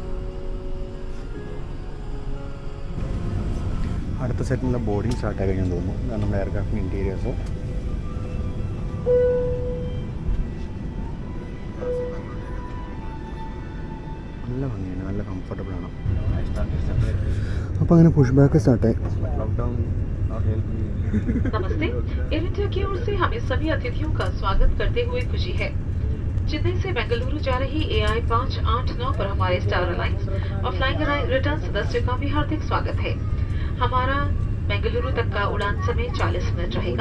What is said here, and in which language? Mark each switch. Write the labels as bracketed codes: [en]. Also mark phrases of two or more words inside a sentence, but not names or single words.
[ml] അടുത്ത സെറ്റിനുള്ള ബോർഡിങ് സ്റ്റാർട്ടായി കഴിഞ്ഞെന്ന് തോന്നുന്നു. ഇതാണ് നമ്മുടെ എയർക്രാഫ്റ്റിൻ്റെ ഇൻറ്റീരിയേഴ്സ്. നല്ല ഭംഗിയാണ്, നല്ല കംഫർട്ടബിൾ ആണ്. അപ്പോൾ അങ്ങനെ [en] push back [ml] സ്റ്റാർട്ടായി. [hi] नमस्ते। एयर इंडिया की ओर से हमें सभी अतिथियों का स्वागत करते हुए खुशी है। चेन्नई से बेंगलुरु जा रही AI 589 पर हमारे स्टार अलायंस और फ्लाइंग रिटर्न सदस्यों का भी हार्दिक स्वागत है। हमारा बेंगलुरु तक का उड़ान समय 40 मिनट रहेगा।